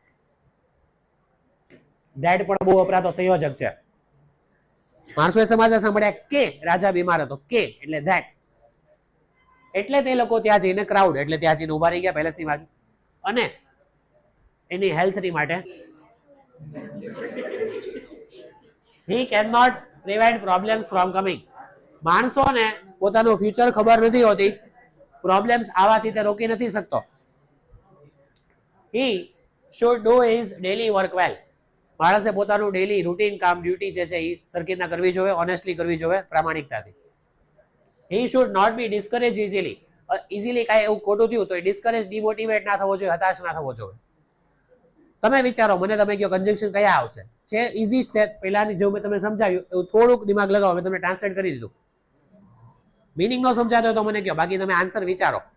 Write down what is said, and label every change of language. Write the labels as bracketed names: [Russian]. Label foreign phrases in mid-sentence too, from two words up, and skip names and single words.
[Gujarati] ધેટ પણ બહુ વપરાતો સંયોજક છે. માણસોએ સમાચાર સાંભળ્યા કે રાજા બીમાર હતો. કે એટલે ધેટ, એટલે તે લોકો ત્યાં જઈને ક્રાઉડ, એટલે ત્યાં જઈને ઉભા રહી ગયા પેલેસની બાજુ. અને એની હેલ્થની માટે [English] he cannot prevent problems from coming, [Gujarati] માણસોને પોતાનું ફ્યુચર ખબર નથી હોતી, પ્રોબ્લેમ્સ આવવાથી તે રોકી નથી શકતો. [English] he should do his daily work well, [Gujarati] માણસે પોતાનું [English] daily routine [Gujarati] કામ, ડ્યુટી જે છે એ સરખી રીતના કરવી જોઈએ, ઓનેસ્ટલી કરવી જોઈએ, પ્રામાણિકતાથી. [English] he should not be discouraged easily, [Gujarati] ઇઝીલી કાંઈ એવું ખોટું થયું તો ડિસ્કરેજ, ડિમોટિવેટ ના થવો જોઈએ, હતાશ ના થવો જોઈએ. તમે વિચારો, મને તમે કહો કન્જંક્શન કયા આવશે? છે ઇઝી છે, પહેલાની જેવું મેં તમને સમજાવ્યું એવું થોડુંક દિમાગ લગાવો, મેં તમને ટ્રાન્સલેટ કરી દીધું. મિનિંગ નો સમજાતો હોય તો મને કહો, બાકી તમે આન્સર વિચારો.